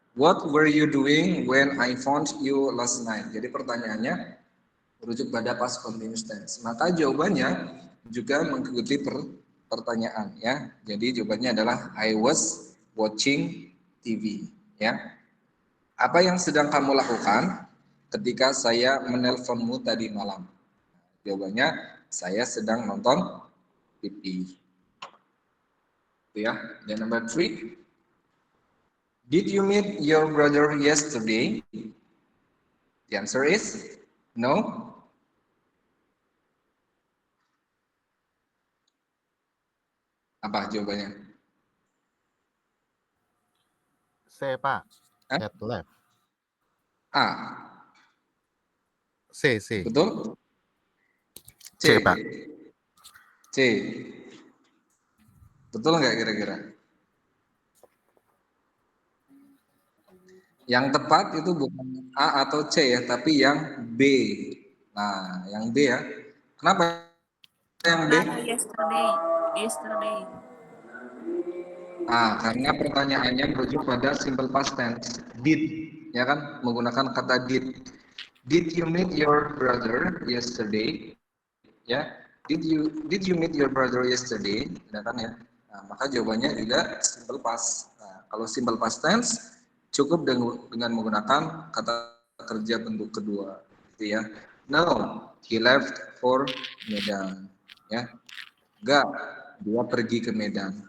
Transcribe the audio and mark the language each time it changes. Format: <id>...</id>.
<en>What were you doing when I found you last night?</en> <id>Jadi pertanyaannya merujuk pada past continuous tense. Maka jawabannya juga mengikuti pertanyaan ya. Jadi jawabannya adalah</id> <en>I was watching TV</en> <id>ya. Apa yang sedang kamu lakukan ketika saya menelponmu tadi malam? Jawabannya saya sedang nonton TV. Ya. Dan</id> <en>number 3. Did you meet your brother yesterday? The answer is no.</en> <id>Apa jawabannya? C, Pak. Hah?</id> <en>Head left. A. C.</en> <id>Betul? C, Pak. C. Betul nggak kira-kira? Yang tepat itu bukan A atau C ya, tapi yang B. Nah, yang B ya. Kenapa yang B?</id> <en>Yesterday. Yesterday.</en> <id>Karena pertanyaannya merujuk pada simple past tense. Did, ya kan? Menggunakan kata did.</id> <en>Did you meet your brother yesterday? Ya, did you meet your brother yesterday?</en> <id>Ya kan ya. Nah, maka jawabannya juga simple past. Nah, kalau simple past tense cukup dengan menggunakan kata kerja bentuk kedua, gitu ya.</id> <en>No, he left for Medan.</en> <id>Ya, enggak, dia pergi ke Medan.</id>